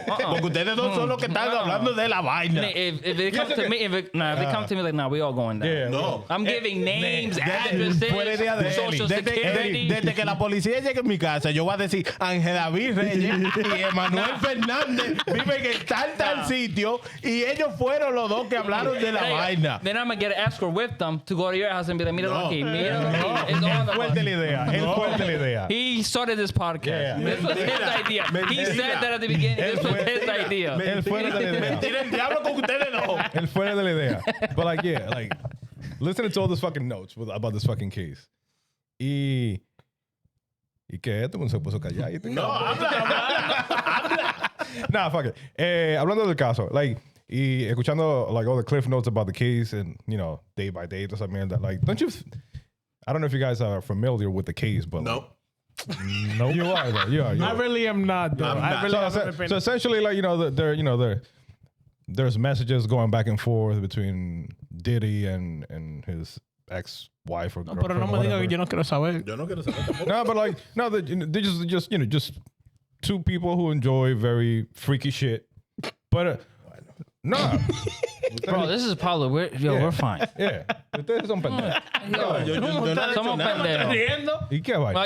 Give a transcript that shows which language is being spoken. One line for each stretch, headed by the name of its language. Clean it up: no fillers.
Spanish: Porque ustedes dos son los que están hablando de la vaina.
English: If it comes to me, if it comes to me, like, we all going down. Yeah. No. I'm giving names, addresses, social security.
Spanish: Desde que la policía llegue a mi casa, yo voy a decir Ángel David Reyes y Emanuel Fernández viven en tal sitio y ellos fueron los dos que hablaron de la vaina.
English: Then I'm gonna get an escort with them to go to your house and be like,
Spanish: mira aquí,
English: it's all of
Spanish: Fuerte
English: us.
Spanish: la idea. Él fuerte la idea.
English: He started this podcast. Yeah. This was his idea. He said that at the beginning. This was his idea.
Spanish: Él fuera de la idea. Mentira el diablo con ustedes dos. Él fuera de la idea.
English: But like, yeah, like, listening to all those fucking notes about this fucking case.
Spanish: Y que todo el mundo se puso calladito. No, habla.
English: Nah, fuck it.
Spanish: Hablando del caso,
English: like,
Spanish: y escuchando
English: like all the cliff notes about the case and, you know, day by day,
Spanish: toda esa mierda,
English: like, I don't know if you guys are familiar with the case, but No. no, you are though. You are. I really am not, though. I really haven't been. So essentially, like, you know, there's messages going back and forth between Diddy and his ex-wife or No, girlfriend.
Spanish: pero no me diga que yo no quiero saber. Yo no quiero saber tampoco.
English: No, but like, no, they're just you know, just two people who enjoy very freaky shit. But no, Bro, this is probably we're fine.
Spanish: yeah, ustedes son pendejos. Yo no he hecho Somos nada. pendejos. ¿Y qué
English: Well,
Spanish: vaina?